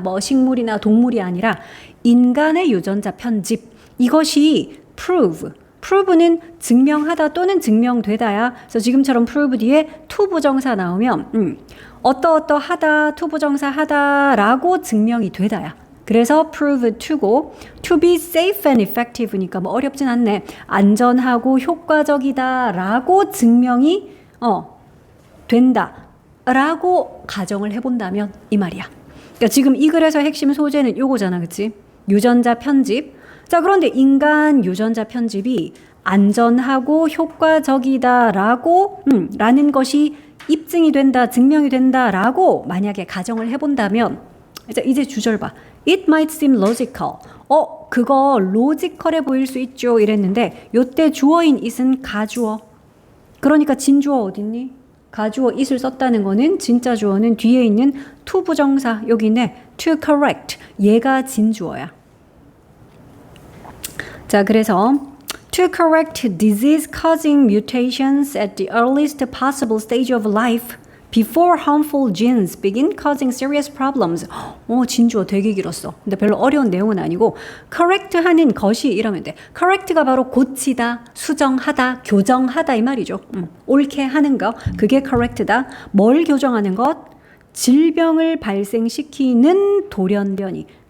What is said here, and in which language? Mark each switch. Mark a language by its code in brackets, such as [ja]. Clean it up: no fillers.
[ko] 뭐 식물이나 동물이 아니라 인간의 유전자 편집 이것이 prove는 증명하다 또는 증명되다야. 그래서 지금처럼 prove 뒤에 to 부정사 나오면 어떠하다 to 부정사 하다라고 증명이 되다야. 그래서 prove to고 [en] to be safe and effective [ko] 니까 뭐 어렵진 않네. 안전하고 효과적이다라고 증명이 된다라고 가정을 해본다면 이 말이야. 그러니까 지금 이 글에서 핵심 소재는 요거잖아, 그치? 유전자 편집. 자, 그런데 인간 유전자 편집이 안전하고 효과적이다라고 라는 것이 입증이 된다, 증명이 된다라고 만약에 가정을 해본다면 이제 주절 봐. [en] It might seem logical. [ko] 그거 로지컬해 보일 수 있죠. 이랬는데 요때 주어인 it은 가주어. 그러니까 진주어 어딨니? 가주어 it을 썼다는 거는 진짜 주어는 뒤에 있는 to 부정사 여기 있네. [en] to correct. [ko] 얘가 진주어야. 자, 그래서 [en] to correct disease-causing mutations at the earliest possible stage of life before harmful genes begin causing serious problems. [ko] 진주어 되게 길었어. 근데 별로 어려운 내용은 아니고 correct 하는 것이 이러면 돼. correct가 바로 고치다, 수정하다, 교정하다 이 말이죠. 옳게 하는 거. 그게 correct다. 뭘 교정하는 것? 질병을 발생시키는 돌연변이.